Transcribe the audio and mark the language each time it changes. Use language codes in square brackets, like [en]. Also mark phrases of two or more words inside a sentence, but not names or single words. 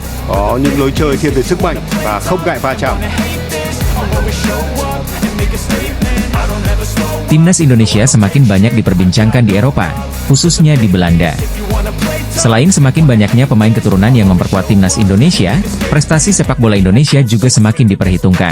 [vi] có những lối chơi thiên về sức mạnh và không ngại va chạm. [id] Timnas Indonesia semakin banyak diperbincangkan di Eropa, khususnya di Belanda. Selain semakin banyaknya pemain keturunan yang memperkuat timnas Indonesia, prestasi sepak bola Indonesia juga semakin diperhitungkan.